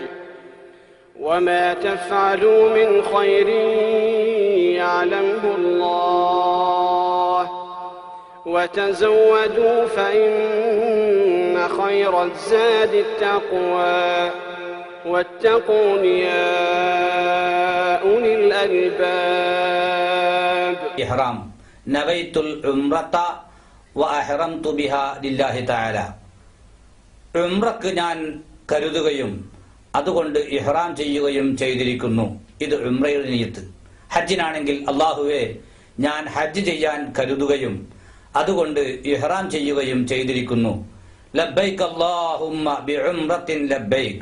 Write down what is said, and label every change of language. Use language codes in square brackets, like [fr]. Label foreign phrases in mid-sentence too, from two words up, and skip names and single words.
[ar] وما تفعلوا من خير يعلمه الله وتزودوا فإن خير الزاد التقوى واتقون يا أولي الألباب. إحرام نويت العمرة وأحرمت بها لله تعالى. [ml] ഉംറക്ക് ഞാൻ കരുതുകയും അതുകൊണ്ട് ഇഹ്റാം ചെയ്യുകയും ചെയ്തിരിക്കുന്നു. ഇത് ഉംറയുടെ നിയ്യത്ത്. ഹജ്ജിനാണെങ്കിൽ അല്ലാഹുവേ ഞാൻ ഹജ്ജ് ചെയ്യാൻ കരുതുകയും അതുകൊണ്ട് ഇഹ്റാം ചെയ്യുകയും ചെയ്തിരിക്കുന്നു. [ar] لبيك اللهم بعمرة لبيك.